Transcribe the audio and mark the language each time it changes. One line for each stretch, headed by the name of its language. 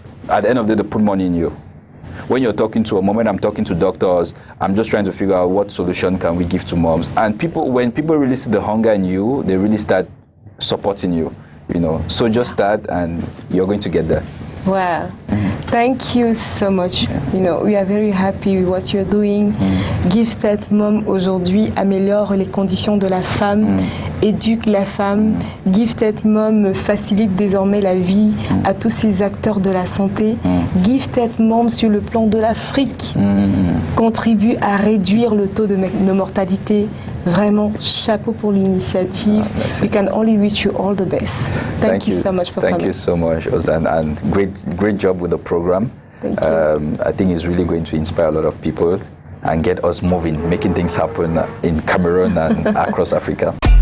English: At the end of the day, they put money in you. When you're talking to a mom, when I'm talking to doctors, I'm just trying to figure out what solution can we give to moms. And when people really see the hunger in you, they really start supporting you, you know. So just start and you're going to get there. Wow. Thank you so much. You know, we are very happy with what you're doing.
French: Gifted Mom aujourd'hui améliore les conditions de la femme, éduque la femme. Gifted Mom facilite désormais la vie à tous ces acteurs de la santé. Gifted Mom sur le plan de l'Afrique contribue à réduire le taux de mortalité. Vraiment, chapeau pour l'initiative.
English: We can only wish you all the best. Thank you so much for coming. Thank you so much, Ozan, and great job with the program. Thank you. I think it's really going to inspire a lot of people and get us moving, making things happen in Cameroon and across Africa.